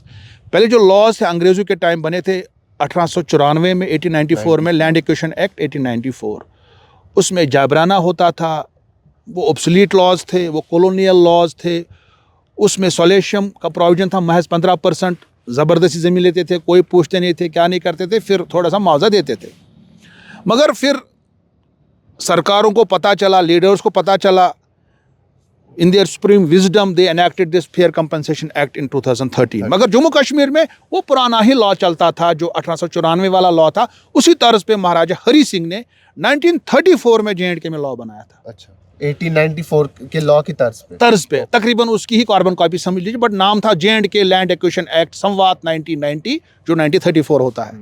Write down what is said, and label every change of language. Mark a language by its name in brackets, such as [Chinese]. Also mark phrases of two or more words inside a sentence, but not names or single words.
[Urdu] پہلے جو لاز تھے انگریزوں کے ٹائم بنے تھے 1894 میں, 1894 میں [English] land acquisition act [Urdu] 1894, اس میں جابرانہ ہوتا تھا, وہ [English] obsolete laws [Urdu] تھے, وہ [English] colonial laws [Urdu] تھے. اس میں سولیشم کا پروویژن تھا, محض 15% زبردستی زمین لیتے تھے, کوئی پوچھتے نہیں تھے, کیا نہیں کرتے تھے, پھر تھوڑا سا معاوضہ دیتے تھے. مگر پھر سرکاروں کو پتہ چلا, لیڈرز کو پتہ چلا, [English] in their supreme wisdom they enacted this fair compensation act in 2013. [Urdu] مگر جموں کشمیر میں وہ پرانا ہی لا چلتا تھا جو 1894 والا لا تھا, اسی طرز پہ مہاراجہ ہری سنگھ نے 1934 میں JNK میں لا بنایا تھا. اچھا, 1894 کے لا کی طرز پہ تقریباً اس کی ہی [English] carbon copy [Urdu] سمجھ لیجیے, بٹ نام تھا JNK [English] land acquisition act [Urdu] سموات 1990 جو 1934 ہوتا ہے.